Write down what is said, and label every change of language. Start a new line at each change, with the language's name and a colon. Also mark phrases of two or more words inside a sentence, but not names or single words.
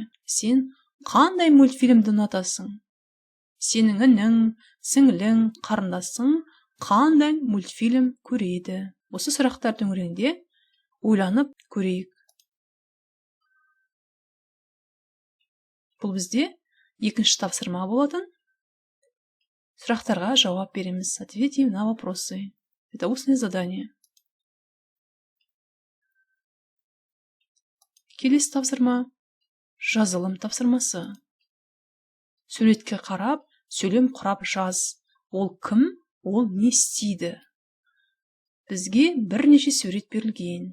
Kazakh: Сен қандай мультфильмді ұнатасың? Сенің інің, сіңлің, қарындасың қандай мультфильм көреді? Осы сұрақтар төңірегінде ойланып көрейік. Бұл бізде 2-ші тапсырма болатын. Сұрақтарға жауап береміз.
Russian: Ответьте на вопросы. Это устное задание.
Kazakh: Келесі тапсырма. Жазылым тапсырмасы. Суретке қарап, сөйлем құрап жаз. Ол кім? Ол не істейді? Бізге бірнеше сурет берілген.